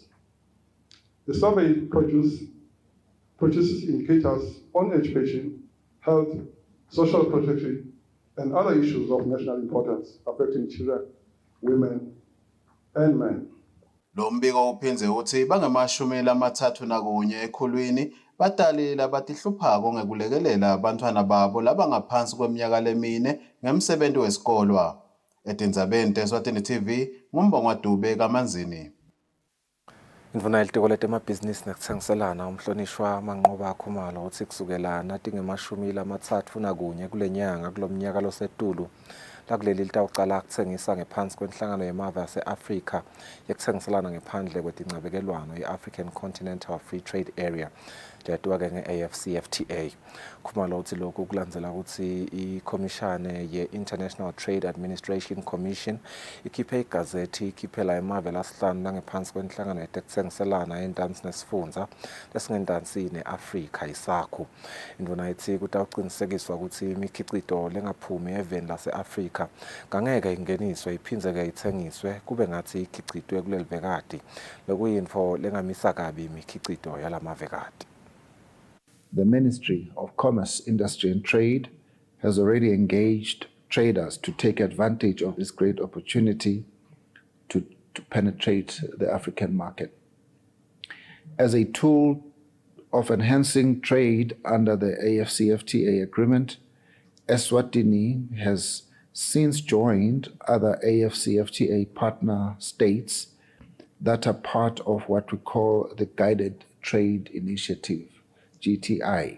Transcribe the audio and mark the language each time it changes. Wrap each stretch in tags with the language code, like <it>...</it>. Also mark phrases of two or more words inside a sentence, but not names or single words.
<en>The survey produces indicators on education, health, social protection, and other issues of national importance affecting children, women, and men.</en> <ss>Lo mbiko uphinze uthi bangamashumi 31 ekhulwini batali labatihluphako ngekulekelela abantwana babo labangaphansi kweminyaka lemine ngemsebenzi wesikolwa. Etindzabeni teSwatini TV, nguMbongwa Dube kaManzini. Indvuna yelitiko letemabhizinisi nekutsengiselana umhlonishwa Manqoba Khumalo uthi kusukela natinge-31 kule nyanga kulomnyaka losetulu lakuleli litawucala kutsengisa ngephansi kwenhlangano yemave yase-Afrika yekutsengiselana ngephandle kwetincabekelwano i-</ss> <en>African Continental Free Trade Area</en> <ss>leyatiwa-ke nge-AfCFTA. Khumalo uthi lokhu kulandzela ukuthi ikhomishane ye-International Trade Administration Commission ikhiphe igazethi ikhiphela emave lasihlanu langephansi kwenhlangano yetekutsengiselana yendansi nesifundza lesingendansi ne-Afrika isakhu. Indvuna ithi kutawucinisekiswa ukuthi imikhicito lengaphumi eveni lase-Afrika ngangeke ingeniswe iphindze-ke itsengiswe kube ngathi ikhicitwe kuleli vekati lokuyintfo lengamisa kabi imikhicito yalamavekati.</ss> <en>The Ministry of Commerce, Industry and Trade has already engaged traders to take advantage of this great opportunity to penetrate the African market. As a tool of enhancing trade under the AfCFTA agreement, Eswatini has since joined other AfCFTA partner states that are part of what we call the Guided Trade Initiative, GTI.</en>